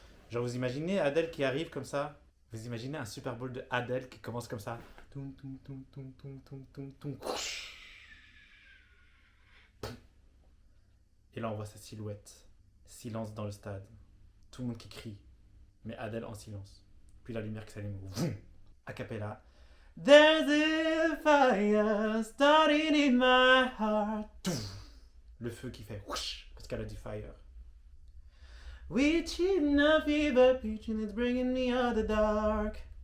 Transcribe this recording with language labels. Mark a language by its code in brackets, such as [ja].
[fr] Genre, vous imaginez Adele qui arrive comme ça? Vous imaginez un Super Bowl de Adele qui commence comme ça? Et là, on voit sa silhouette. Silence dans le stade. Tout le monde qui crie. Mais Adele en silence. Puis la lumière qui s'allume. A cappella. [en] There's a fire starting in my heart. [fr] Le feu qui fait whoosh, parce qu'elle a dit fire. [en] Witching a fever pitch and it's bringing me out of the dark.